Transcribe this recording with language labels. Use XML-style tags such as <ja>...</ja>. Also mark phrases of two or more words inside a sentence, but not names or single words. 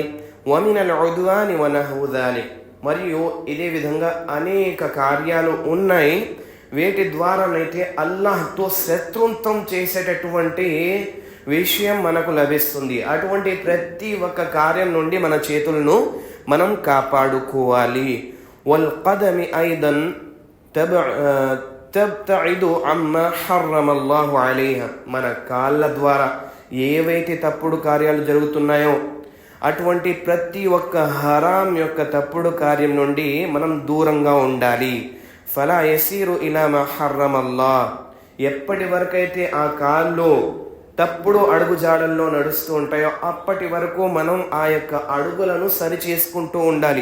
<ar>ومن العدوان ونحو ذلك,</ar> <te>మరియు ఇదే విధంగా అనేక కార్యాలు ఉన్నాయి వేటి ద్వారానైతే అల్లాహ్తో శత్రుత్వం చేసేటటువంటి విషయం మనకు లభిస్తుంది. అటువంటి ప్రతి ఒక్క కార్యం నుండి మన చేతులను మనం కాపాడుకోవాలి.</te> <ar>والقدم أيضا تبتعد عما حرم الله عليها.</ar> <te>మన కాళ్ళ ద్వారా ఏవైతే తప్పుడు కార్యాలు జరుగుతున్నాయో అటువంటి ప్రతి ఒక్క హరాం యొక్క తప్పుడు కార్యం నుండి మనం దూరంగా ఉండాలి.</te> <ar>فلا يسير إلى ما حرم الله.</ar> <te>ఎప్పటి వరకైతే ఆ కాళ్ళు తప్పుడు అడుగు జాడల్లో నడుస్తూ ఉంటాయో అప్పటి వరకు మనం ఆ యొక్క అడుగులను సరి చేసుకుంటూ ఉండాలి.</te>